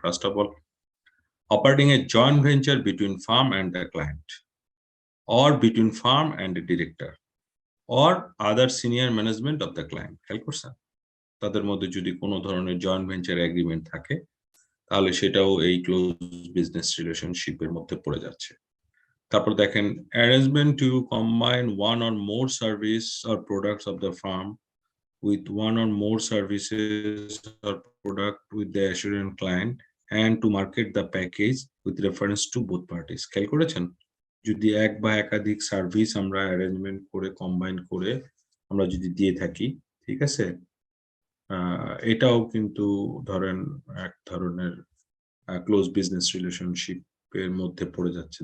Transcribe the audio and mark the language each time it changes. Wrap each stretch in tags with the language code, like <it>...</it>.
<en>First of all, operating a joint venture between firm and the client, or between firm and the director, or other senior management of the client.</en> <bn>খেয়াল করছেন? তাদের মধ্যে যদি কোনো ধরনের joint venture agreement থাকে তাহলে সেটাও এই ক্লোজ বিজনেস রিলেশনশিপের মধ্যে পড়ে যাচ্ছে।</bn> <en>তারপর দেখেন, arrangement to combine one or more service or products of the firm with one or more services or product with the assurance client and to market the package with reference to both parties.</en> <bn>খেয়াল করেছেন, যদি এক বা একাধিক service আমরা arrangement করে combine করে আমরা যদি দিয়ে থাকি, ঠিক আছে, এটাও কিন্তু ধরেন এক ধরনের ক্লোজ বিজনেস রিলেশনশিপ এর মধ্যে পড়ে যাচ্ছে।</bn>